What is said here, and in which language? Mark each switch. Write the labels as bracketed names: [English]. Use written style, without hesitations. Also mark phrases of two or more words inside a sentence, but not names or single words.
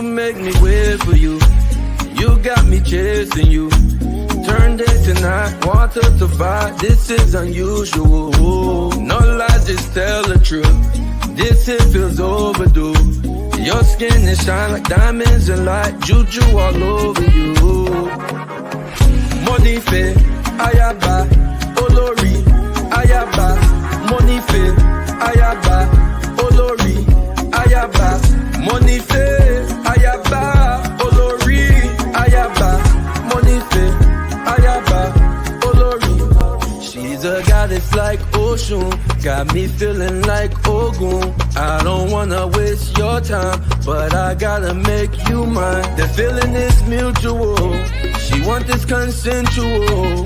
[English] make me weird for you. You got me chasing you. Turn day to night, water to fire. This is unusual. No lies, just tell the truth. This hit feels overdue. Your skin is shine like diamonds and light. Juju all over you. [Yoruba] Monife, Ayaba, Olori, Ayaba, Monife, Ayaba, Olori, Ayaba, Monife, Ayaba, Olori, Ayaba, Monife, Ayaba, Olori. [English] She's a goddess like Oshun, got me feeling like Ogun. I don't wanna waste your time, but I gotta make you mine. The feeling is mutual, she want this consensual.